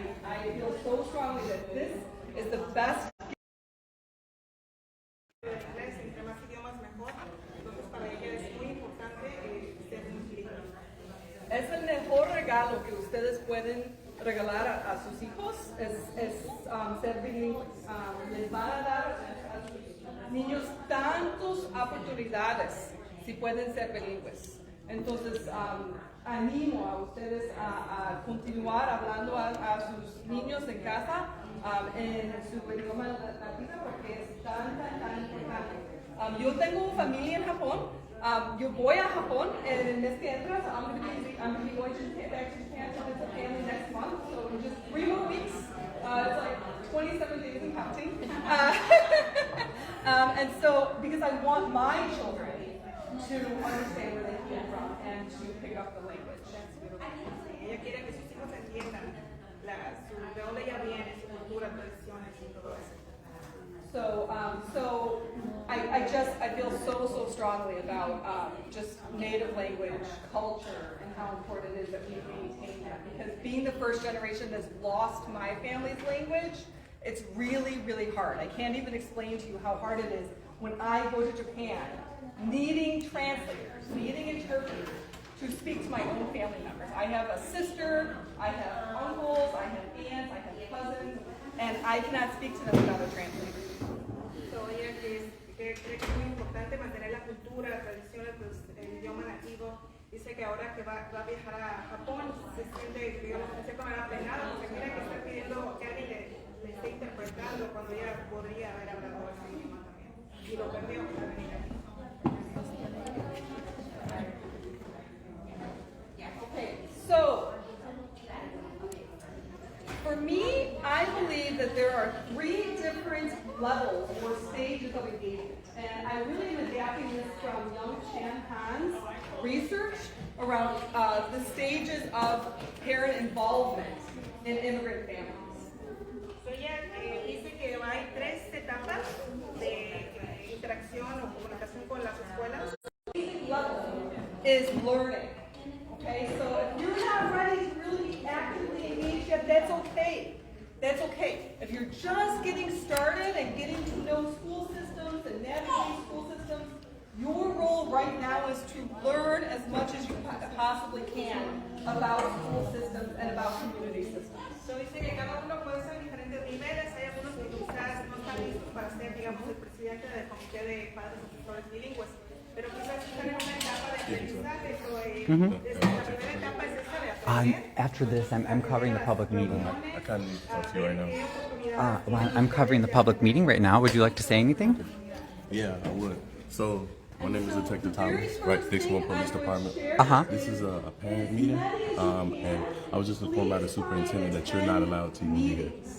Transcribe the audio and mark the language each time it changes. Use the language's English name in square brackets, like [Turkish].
[English] I feel so strongly that this is the best. [Spanish] Entre más idiomas mejor, entonces para ella es muy importante ser multilingüe. Es el mejor regalo que ustedes pueden regalar a sus hijos, es ser bilingües. Les van a dar a sus niños tantas oportunidades si pueden ser bilingües. Entonces, animo a ustedes a continuar hablando a sus niños en casa en su idioma latino, porque es tan importante. Yo tengo familia en Japón. Yo voy a Japón en el mes que entra. [English] So I'm going to be going back to Japan to visit family next month. So in just 3 more weeks. It's like 27 days and counting. And so, because I want my children to understand where they came from and to pick up the language. [Spanish] Ella quiere que sus hijos entiendan de dónde ella viene, su cultura, tradiciones y todo eso. [English] So I feel so strongly about just native language, culture, and how important it is that we maintain that. Because being the first generation that's lost my family's language, it's really hard. I can't even explain to you how hard it is when I go to Japan, needing translators, needing interpreters to speak to my own family members. I have a sister, I have uncles, I have aunts, I have cousins, and I cannot speak to them without a translator. [Spanish] So ella que cree que es muy importante mantener la cultura, la tradición, el idioma nativo. Dice que ahora que va a viajar a Japón se siente, digamos, de cierta manera apenada porque mira que está pidiendo que alguien le esté interpretando cuando ella podría haber hablado ese idioma también. Y lo perdió para venir aquí. [English] Okay, so for me, I believe that there are 3 different levels or stages of engagement. And I really am adapting this from Young Chan Han's research around the stages of parent involvement in immigrant families. [Spanish] So ella dice que hay 3 etapas de interacción o comunicación con las escuelas. [English] Basic level is learning. Okay, so if you're not ready to really be actively engaged yet, that's okay. That's okay. If you're just getting started and getting to know school systems and navigating school systems, your role right now is to learn as much as you possibly can about school systems and about community systems. [Spanish] So dice que cada uno puede ser en diferentes niveles. Hay algunos que quizás no están listos para ser, digamos, el presidente del comité de padres y tutores bilingües. Pero quizás están en una etapa de aprendizaje. So, la primera etapa es esta de aprender. [English] After this, I'm covering the public meeting. I kind of need to talk to you right now. Well, I'm covering the public meeting right now. Would you like to say anything? Yeah, I would. So, my name is Detective Thomas, right, Dixmoor Police Department. This is a parent meeting, and I was just informed by the superintendent that you're not allowed to be here.